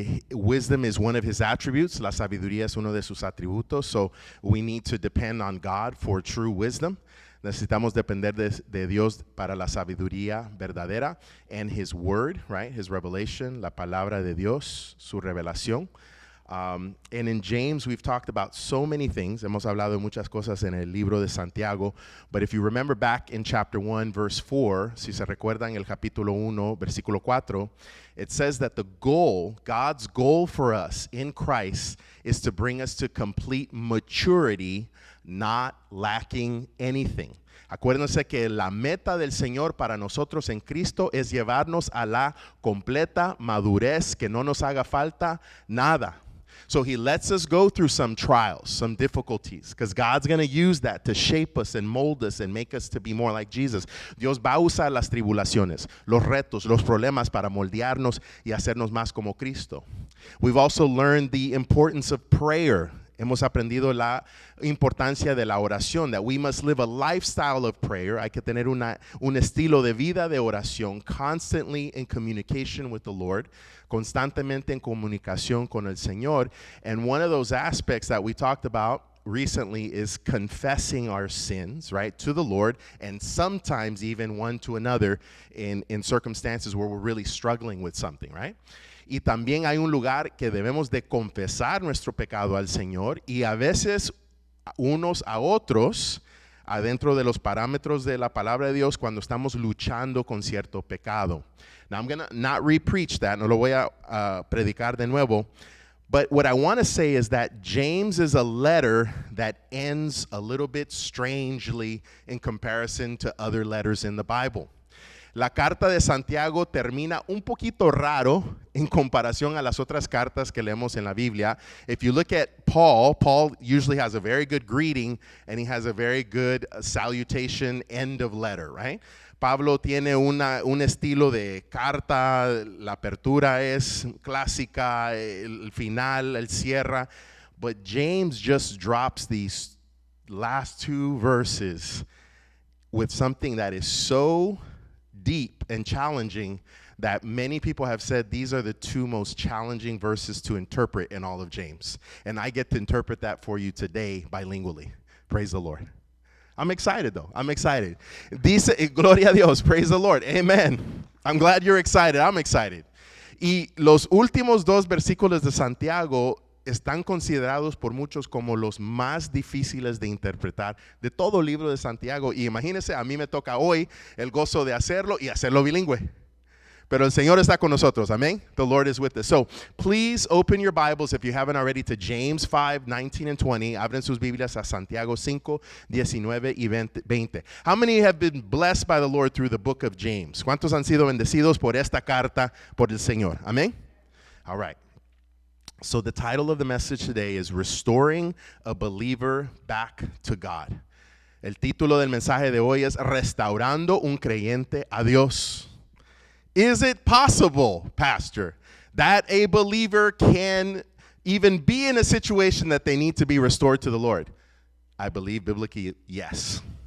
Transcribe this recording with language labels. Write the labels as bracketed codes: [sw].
[en] Wisdom is one of his attributes. [es] La sabiduría es uno de sus atributos. [en] So we need to depend on God for true wisdom. [es] Necesitamos depender de Dios para la sabiduría verdadera [en] and his word, right? His revelation, [es] la palabra de Dios, su revelación. [en] And in James, we've talked about so many things. [es] Hemos hablado de muchas cosas en el libro de Santiago. [en] But if you remember back in chapter 1, verse 4, [es] si se recuerdan el capítulo 1, versículo 4, [en] it says that the goal, God's goal for us in Christ, is to bring us to complete maturity, not lacking anything. [es] Acuérdense que la meta del Señor para nosotros en Cristo es llevarnos a la completa madurez, que no nos haga falta nada. [en] So he lets us go through some trials, some difficulties, because God's going to use that to shape us and mold us and make us to be more like Jesus. [es] Dios va a usar las tribulaciones, los retos, los problemas para moldearnos y hacernos más como Cristo. [en] We've also learned the importance of prayer. [es] Hemos aprendido la importancia de la oración, [en] that we must live a lifestyle of prayer. [es] Hay que tener un estilo de vida de oración, [en] constantly in communication with the Lord, [es] constantemente en comunicación con el Señor. [en] And one of those aspects that we talked about recently is confessing our sins, right, to the Lord, and sometimes even one to another in circumstances where we're really struggling with something, right? [es] Y también hay un lugar que debemos de confesar nuestro pecado al Señor y a veces unos a otros adentro de los parámetros de la palabra de Dios cuando estamos luchando con cierto pecado. [en] Now I'm going to not re-preach that, [es] no lo voy a predicar de nuevo, [en] but what I want to say is that James is a letter that ends a little bit strangely in comparison to other letters in the Bible. [es] La carta de Santiago termina un poquito raro en comparación a las otras cartas que leemos en la Biblia. [en] If you look at Paul usually has a very good greeting and he has a very good salutation end of letter, right? [es] Pablo tiene un estilo de carta, la apertura es clásica, el final, el cierra, [en] but James just drops these last two verses with something that is so deep and challenging that many people have said these are the two most challenging verses to interpret in all of James. And I get to interpret that for you today bilingually. Praise the Lord. I'm excited though. I'm excited. [es] Dice, gloria a Dios. [en] Praise the Lord. Amen. I'm glad you're excited. I'm excited. [es] Y los últimos dos versículos de Santiago están considerados por muchos como los más difíciles de interpretar de todo el libro de Santiago. Y imagínense, a mí me toca hoy el gozo de hacerlo y hacerlo bilingüe. Pero el Señor está con nosotros. [en] Amén. The Lord is with us. So please open your Bibles, if you haven't already, to James 5, 19 and 20. [es] Abren sus Biblias a Santiago 5, 19 y 20. [en] How many have been blessed by the Lord through the book of James? [es] ¿Cuántos han sido bendecidos por esta carta por el Señor? Amén. [en] All right. So the title of the message today is Restoring a Believer Back to God. [es] El título del mensaje de hoy es Restaurando un creyente a Dios. [en] Is it possible, Pastor, that a believer can even be in a situation that they need to be restored to the Lord? I believe biblically, yes.